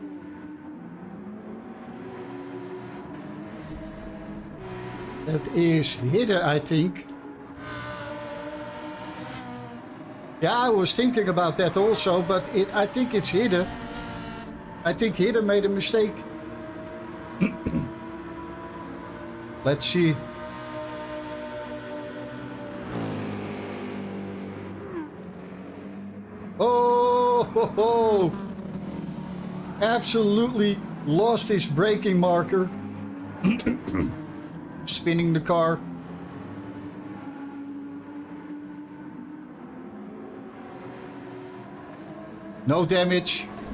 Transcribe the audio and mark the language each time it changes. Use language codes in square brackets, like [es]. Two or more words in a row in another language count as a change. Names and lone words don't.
[en] That is Hidde, I think. Yeah, I was thinking about that also, but I think it's Hidde. I think Hidde made a mistake. Let's see. Oh, ho, ho. Absolutely lost his braking marker. Spinning the car. No damage.